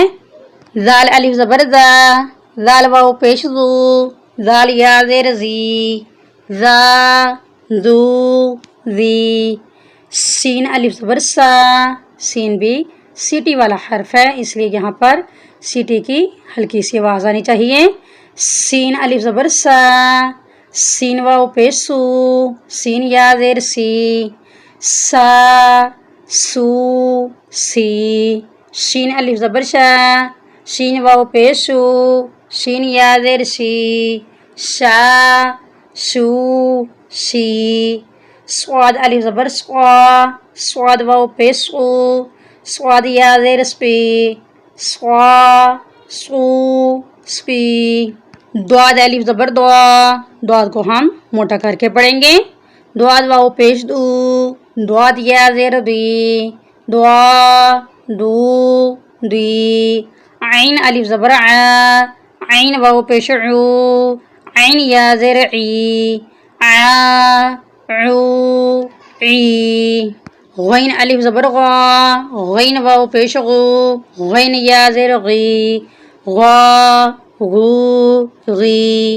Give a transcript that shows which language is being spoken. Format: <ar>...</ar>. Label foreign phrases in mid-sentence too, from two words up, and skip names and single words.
<ur>زال الف زبر زا، زال واو پیش زو، زال یا زیر زی، زا زو زی، سین الف زبر سا، سین بھی سیٹی والا حرف ہے اس لیے یہاں پر سیٹی کی ہلکی سی آواز آنی چاہیے۔ سین الف زبر سا، سین واو پیش سو، سین یا زیر سی، سا سو سی، شین الف زبر شا، شین واو پیش شو، شین یا زیر شی، شا شو شی، صاد الف زبر سوا، صاد واو پیش سو، صاد یا زیر سپی، سوا سو سپی، دواد الف زبر دعا، دواد کو ہم موٹا کر کے پڑھیں گے۔ دواد واو پیش دو، دواد یا زیر دی، دعا دو دی، عین الف زبر آ، عین واو پیش عو، عین یا زیر عی، ع عو عی، غین الف زبر غا، غین واو پیش غو، غین یا زیر غی، غا غو غی،</ur>